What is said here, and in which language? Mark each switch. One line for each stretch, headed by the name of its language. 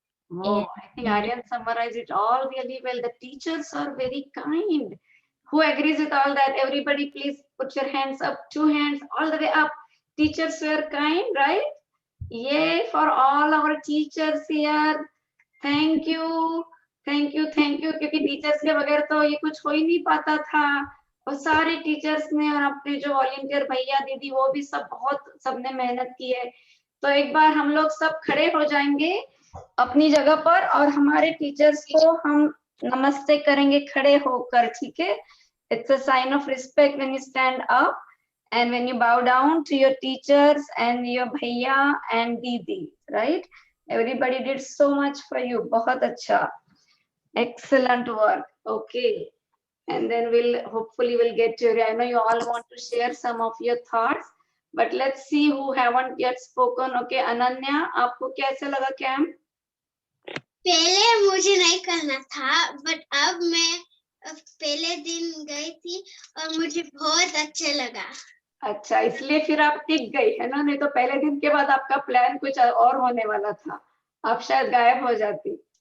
English: Oh, I think Aryan summarized it all really well. The teachers are very kind. Who agrees with all that? Everybody please put your hands up, 2 hands all the way up. Teachers were kind, right? Yay for all our teachers here. Thank you. Thank you, thank you.
Hindi: क्योंकि teachers के बगैर तो ये कुछ हो ही नहीं पाता था. और सारे टीचर्स ने और अपने जो वॉलंटियर भैया दीदी वो भी सब बहुत सबने मेहनत की है. तो एक बार हम लोग सब खड़े हो जाएंगे अपनी जगह पर और हमारे टीचर्स को हम नमस्ते करेंगे खड़े होकर, ठीक है?
English: It's a sign of respect when you stand up and when you bow down to your teachers and your bhaiya and didi, right? Everybody did so much for you.
Hindi: बहुत अच्छा.
English: Excellent work. Okay. And then hopefully we'll get to it. I know you all want to share some of your thoughts, but let's see who haven't yet spoken.
Hindi: Okay, Ananya, आपको कैसे लगा camp? पहले मुझे नहीं करना था but अब मैं पहले दिन गई थी और मुझे बहुत अच्छा लगा. अच्छा, इसलिए फिर आप टिक गई है ना? नहीं तो पहले दिन के बाद आपका प्लान कुछ और होने वाला था, आप शायद गायब हो जाती.